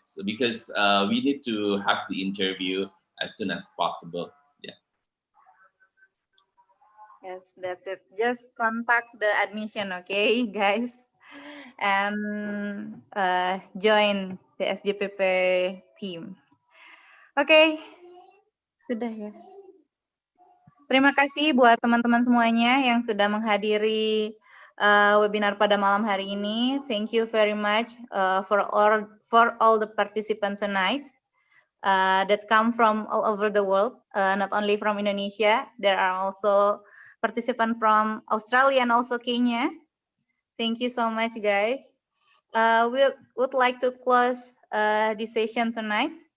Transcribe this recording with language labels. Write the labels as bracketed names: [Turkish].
[English] So because we need to have the interview as soon as possible. Yeah. Yes, that's it. Just contact the admission, okay, guys, and join the SGPP team. [Indonesian] Oke, sudah ya. Terima kasih buat teman-teman semuanya yang sudah menghadiri webinar pada malam hari ini. [English] Thank you very much for all the participants tonight that come from all over the world, not only from Indonesia. There are also participants from Australia and also Kenya. Thank you so much, guys. We would like to close this session tonight.